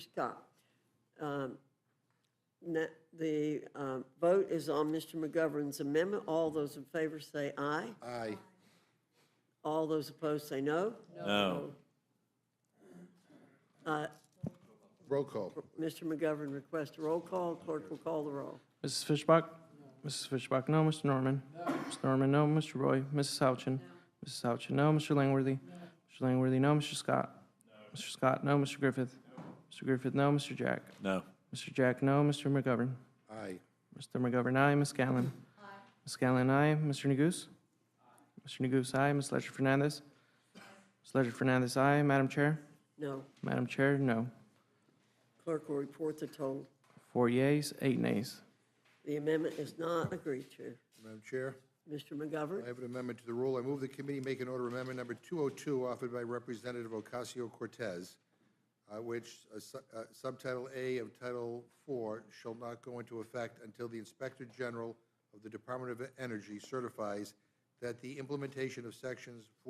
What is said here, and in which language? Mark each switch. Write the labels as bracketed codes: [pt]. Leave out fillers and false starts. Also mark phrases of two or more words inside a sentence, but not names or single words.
[en] Scott. The vote is on Mr. McGovern's amendment. All those in favor say aye. Aye. All those opposed say no. No. Roll call. Mr. McGovern requests a roll call. Clerk will call the roll. Mrs. Fishbach? Mrs. Fishbach, no. Mr. Norman? Mr. Norman, no. Mr. Roy? Mrs. Houchin? Mrs. Houchin, no. Mr. Langworthy? Mr. Langworthy, no. Mr. Scott? Mr. Scott, no. Mr. Griffith? Mr. Griffith, no. Mr. Jack? No. Mr. Jack, no. Mr. McGovern? Aye. Mr. McGovern, aye. Ms. Scanlon? Ms. Scanlon, aye. Mr. Neguse? Mr. Neguse, aye. Ms. Ledger Fernandez? Ms. Ledger Fernandez, aye. Madam Chair? No. Madam Chair, no. Clerk will report the total. 4 yeas, 8 nays. The amendment is not agreed to. Madam Chair, Mr. McGovern? I have an amendment to the rule. I move the committee make an order amendment number 202 offered by Representative Ocasio-Cortez, which subtitle A of Title 4 shall not go into effect until the Inspector General of the Department of Energy certifies that the implementation of sections